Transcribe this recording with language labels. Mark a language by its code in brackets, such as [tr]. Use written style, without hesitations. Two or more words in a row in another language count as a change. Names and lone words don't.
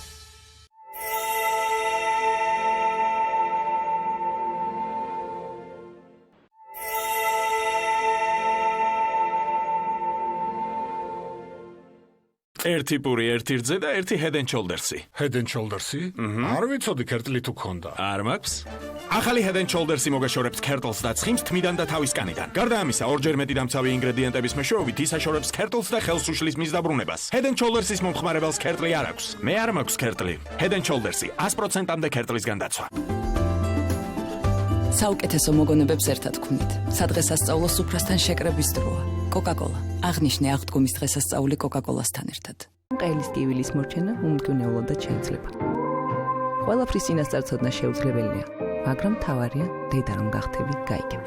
[ka] ერთი პური, ერთი რძე და ერთი Head and Shoulders-ი. Head and Shoulders-ი? არ ვიცოდი ქერტლი თუ ქონდა. არ მაქვს. ახალი Head and Shoulders-ი მოგაშორებთ ქერტლს და ცხიმს თმიდან და თავისკანიდან. გარდა ამისა, ორჯერ მეტი დამცავი ინგრედიენტების მეშვეობით ის აშორებს ქერტლს და ხელს უშლის მის დაბრუნებას. Head and Shoulders-ის მომხმარებელს ქერტლი არ აქვს. მე არ მაქვს ქერტლი. Head and Shoulders-ი 100%-მდე ქერტლისგან დაცვა. საუკეთესო მოგონებებს ერთად ვქნით. სადღესასწაულო სუფრასთან შეკრების დროა. Coca-Cola. აღნიშნე აღდგომის დღესასწაული Coca-Cola-სთან ერთად. ყელის კივილის მორჩენა უმკვნევლად შეიძლება. ყველაფრის წინასწარ შეუძლებელია, მაგრამ თავარია დედა რომ გახდები გაიგებ.